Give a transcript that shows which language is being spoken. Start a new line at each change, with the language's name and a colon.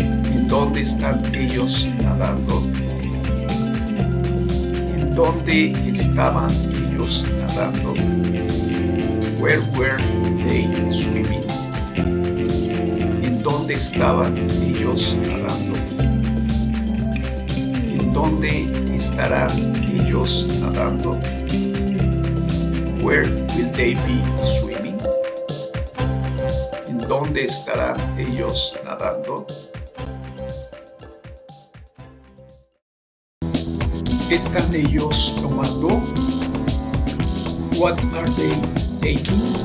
Spanish: ¿En dónde están ellos nadando? ¿En dónde estaban ellos nadando?
English: Where were they swimming?
Spanish: ¿En dónde estaban ellos nadando? ¿En dónde estarán ellos nadando?
English: Where will they be swimming?
Spanish: ¿En dónde estarán ellos nadando? ¿Qué están ellos tomando?
English: What are they taking?